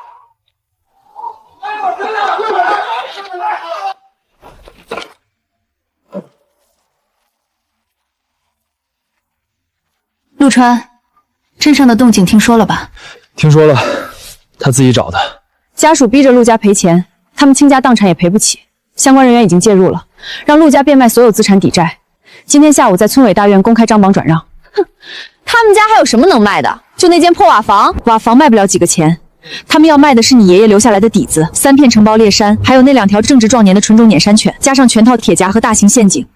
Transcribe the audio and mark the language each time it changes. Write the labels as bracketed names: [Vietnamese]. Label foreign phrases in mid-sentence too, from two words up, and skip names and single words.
[Chinese] 陆川，镇上的动静听说了吧？听说了，他自己找的。家属逼着陆家赔钱，他们倾家荡产也赔不起，相关人员已经介入了，让陆家变卖所有資產抵債。今天下午在村委大院公開張榜轉讓。哼，他們家還有什麼能賣的？就那間破瓦房？瓦房賣不了幾個錢，他們要賣的是你爺爺留下來的底子，3片承包獵山，還有那2條正值壯年的純種撵山犬，加上全套鐵夾和大型陷阱。